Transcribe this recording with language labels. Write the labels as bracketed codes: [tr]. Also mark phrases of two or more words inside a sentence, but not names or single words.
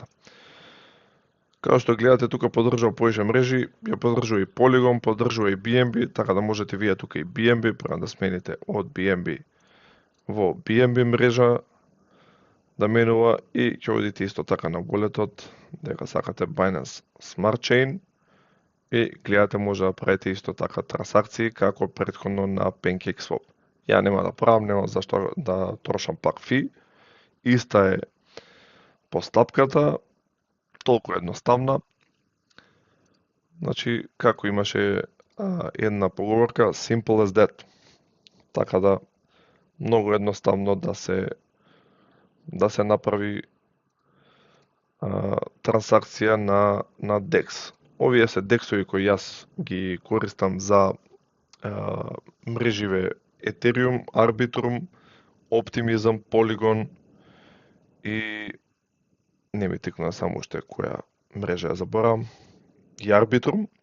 [mk] Како што гледате, тука поддржува повише мрежи, ја поддржува и Polygon, поддржува и BNB, така да можете вие тука и BNB, према да смените од BNB во BNB мрежа да менува и ќе одите исто така на волетот, дека сакате Binance Smart Chain и гледате може да правите исто така трансакции како претходно на PancakeSwap. Ја нема да правам, нема зашто да трошам пак фи. Иста е постапката, толку едноставна. Значи, како имаше една поговорка, [en] simple as that. [mk] Така да, многу едноставно да се направи трансакција на DEX. Овие се DEX-ови кои јас ги користам за мреживе Ethereum, Arbitrum, Optimism, Polygon и не ми тикна само уште која мрежа ја заборавам, и Arbitrum.